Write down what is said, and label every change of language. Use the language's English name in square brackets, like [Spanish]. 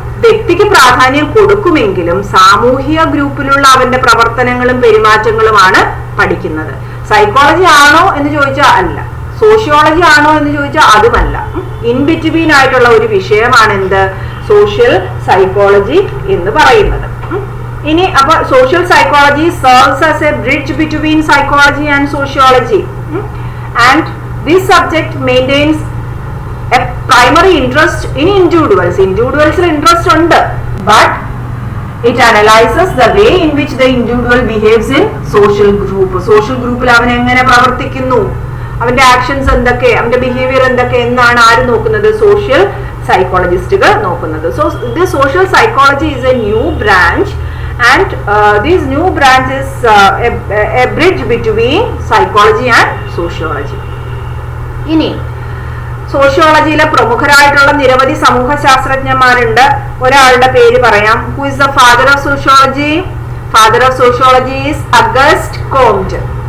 [Malayalam] വ്യക്തിക്ക് പ്രാധാന്യം കൊടുക്കുമെങ്കിലും സാമൂഹിക ഗ്രൂപ്പിലുള്ള അവന്റെ പ്രവർത്തനങ്ങളും പെരുമാറ്റങ്ങളുമാണ് പഠിക്കുന്നത്. സൈക്കോളജി ആണോ എന്ന് ചോദിച്ചാൽ അല്ല, സോഷ്യോളജി ആണോ എന്ന് ചോദിച്ചാൽ അതുമല്ല. [English] in between [Malayalam] ആയിട്ടുള്ള ഒരു വിഷയമാണ് എന്ത് സോഷ്യൽ സൈക്കോളജി എന്ന് പറയുന്നത്. ഇനി അപ്പൊ [English] Social psychology serves as a bridge between psychology and sociology, and this subject maintains a primary interest in individuals. Individuals interest [Malayalam] ഉണ്ട്, [English] but it analyzes the way in which the individual behaves in social group. [Malayalam] Social ഗ്രൂപ്പിൽ അവൻ എങ്ങനെ പ്രവർത്തിക്കുന്നു, അവന്റെ actions എന്തൊക്കെ, അവന്റെ behaviour എന്തൊക്കെ എന്നാണ് ആര് നോക്കുന്നത്, സോഷ്യൽ സൈക്കോളജിസ്റ്റുകൾ നോക്കുന്നത്. [English] so [Malayalam] ഇത് [English] Social psychology is a new branch, and this new branch is a bridge between psychology and sociology. [Malayalam] ഇനി സോഷ്യോളജിയിലെ പ്രമുഖരായിട്ടുള്ള നിരവധി സമൂഹ ശാസ്ത്രജ്ഞന്മാരുണ്ട്. ഒരാളുടെ പേര് പറയാം. [English] Who is the father of sociology? Father of sociology is Auguste Comte.